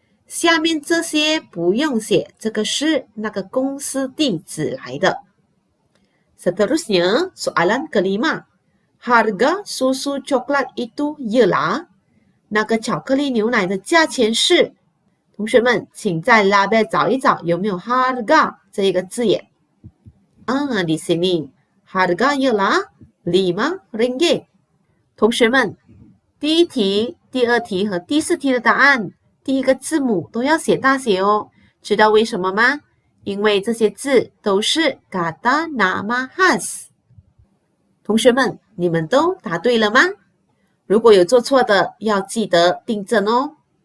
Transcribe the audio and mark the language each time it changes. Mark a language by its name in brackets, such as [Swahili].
[Chinese] 下面这些不用写，这个是那个公司地址来的。 [Malay] Seterusnya, soalan kelima. Harga susu coklat itu ialah [Chinese] 那个巧克力牛奶的价钱是？同学们，请在 label 找一找有没有 harga 这一个字眼。 [Malay] di sini harga ialah 5 ringgit。 [Chinese] 同学们，第一题、第二题和第四题的答案，第一个字母都要写大写哦。知道为什么吗？因为这些字都是 [Malay] kata nama khas。 [Chinese] 同学们，你们都答对了吗？如果有做错的，要记得订正哦。